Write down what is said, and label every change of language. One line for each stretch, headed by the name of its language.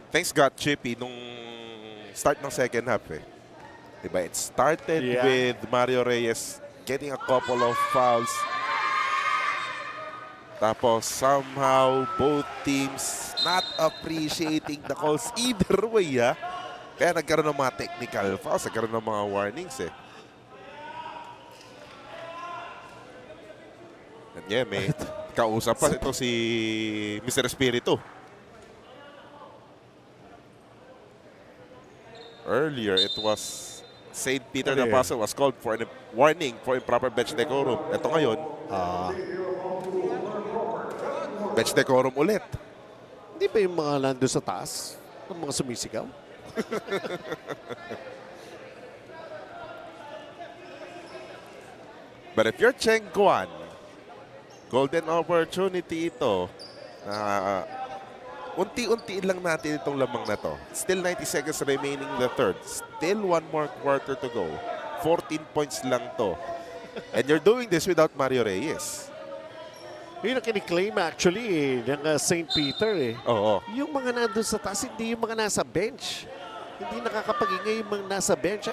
English: Things got chippy nung start ng second half eh. Diba? It started with Mario Reyes getting a couple of fouls. Tapos somehow both teams not appreciating the calls either way ha.
Filipino: Kaya nagkaroon ng mga technical fouls, nagkaroon ng mga warnings eh.
English: And yeah,
Filipino: may kausap pa ito si Mr. Espiritu.
English: Earlier, it was St. Peter na Paso was called for a warning for improper bench decorum.
Filipino: Ito ngayon, bench decorum ulit. Hindi ba yung mga nando sa taas? Yung mga sumisigaw?
English: But if you're Cheng Kwan, golden opportunity
Filipino: ito na unti-unti lang natin itong lamang na to.
English: Still 90 seconds remaining in the third. Still one more quarter to go. 14 points
Filipino: lang to.
English: And you're doing this without Mario Reyes.
Filipino: Yun ang kiniklaim actually ng St. Peter eh. Oo. Yung mga nandun sa taas, hindi yung mga nasa bench. Hindi nakakapag-ingay yung mga nasa bench.